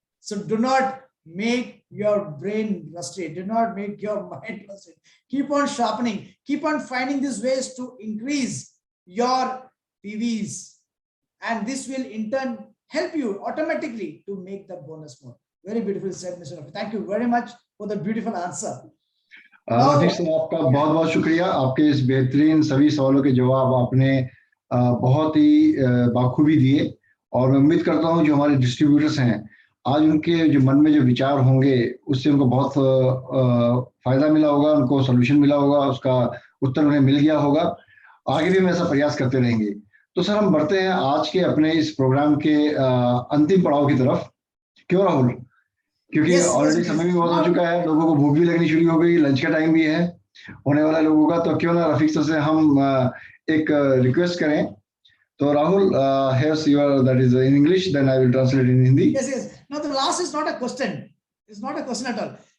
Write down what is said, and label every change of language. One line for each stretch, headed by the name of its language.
English: So do not make your brain rusted. Do not make your mind rusted. Keep on sharpening. Keep on finding these ways to increase your PVs. And this will in turn help you automatically to make the bonus more. Very beautiful said, Mr. Rafi. Thank you very much for the beautiful answer.
Hindi: Rafiq साहब, आपका बहुत बहुत शुक्रिया. आपके इस बेहतरीन सभी सवालों के जवाब आपने बहुत ही बाखूबी दिए, और मैं उम्मीद करता हूं जो हमारे डिस्ट्रीब्यूटर्स हैं आज उनके जो मन में जो विचार होंगे उससे उनको बहुत फायदा मिला होगा, उनको सोल्यूशन मिला होगा, उसका उत्तर उन्हें मिल गया होगा. आगे भी हम ऐसा प्रयास करते रहेंगे. तो सर, हम बढ़ते हैं आज के अपने इस प्रोग्राम के अंतिम पड़ाव की तरफ. क्यों राहुल? क्योंकि ऑलरेडी समय भी बहुत हो चुका है, लोगों को भूख भी लगनी शुरू हो गई, लंच का टाइम भी है होने वाला लोगों का. तो क्यों ना रफीक सर से हम एक रिक्वेस्ट करें.
English: तो Rahul, here's your, that is in English, then I will translate in Hindi. Yes. Now the last is not a question. It's not a question at all.